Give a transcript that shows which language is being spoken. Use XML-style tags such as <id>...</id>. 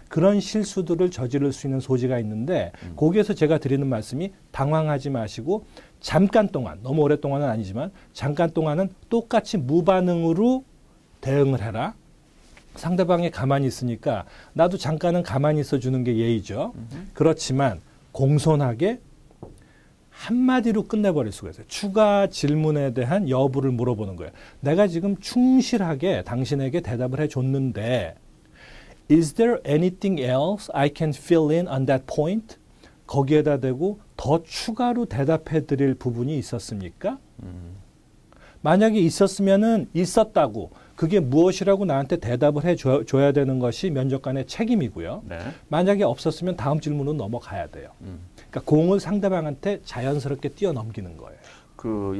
<ko>그런 실수들을 저지를 수 있는 소지가 있는데 거기에서 제가 드리는 말씀이 당황하지 마시고 잠깐 동안, 너무 오랫동안은 아니지만 잠깐 동안은 똑같이 무반응으로 대응을 해라. 상대방이 가만히 있으니까 나도 잠깐은 가만히 있어주는 게 예의죠. 그렇지만 공손하게 한마디로 끝내버릴 수가 있어요. 추가 질문에 대한 여부를 물어보는 거예요. 내가 지금 충실하게 당신에게 대답을 해줬는데</ko> <en>Is there anything else I can fill in on that point?</en> <ko>거기에다 대고 더 추가로 대답해 드릴 부분이 있었습니까? 만약에 있었으면은 있었다고 그게 무엇이라고 나한테 대답을 해줘야 되는 것이 면접관의 책임이고요. 네. 만약에 없었으면 다음 질문으로 넘어가야 돼요. 그러니까 공을 상대방한테 자연스럽게 뛰어넘기는 거예요.</ko>